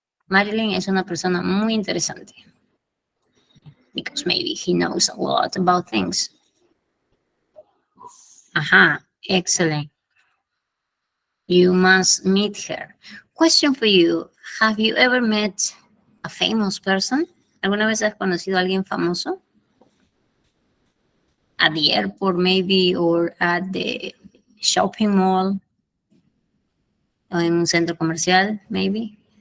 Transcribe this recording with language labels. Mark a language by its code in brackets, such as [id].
[es] Marilyn es una persona muy interesante. [en] Because maybe he knows a lot about things. Excellent. You must meet her. Question for you. Have you ever met a famous person? [es] ¿Alguna vez has conocido a alguien famoso? [en] At the airport maybe, or at the shopping mall, [es] o en un centro comercial, [en] maybe.